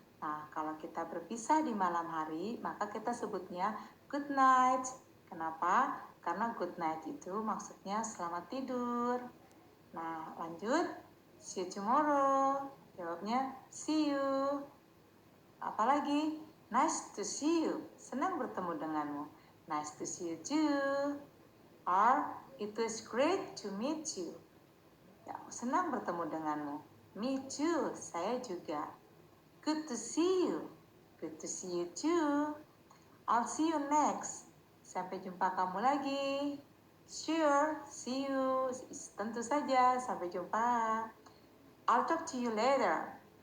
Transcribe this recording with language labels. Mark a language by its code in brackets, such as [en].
[id] Nah, kalau kita berpisah di malam hari, maka kita sebutnya good night. Kenapa? Karena good night itu maksudnya selamat tidur. Nah, lanjut. [en] See you tomorrow. [id] Jawabnya [en] see you. Apalagi? Nice to see you. [id] Senang bertemu denganmu. [en] Nice to see you too. Or it was great to meet you. [id] Ya, senang bertemu denganmu. [en] Me too. [id] Saya juga. [en] Good to see you. Good to see you too. I'll see you next. [id] Sampai jumpa kamu lagi. [en] Sure, see you. [id] Tentu saja, sampai jumpa. [en] I'll talk to you later.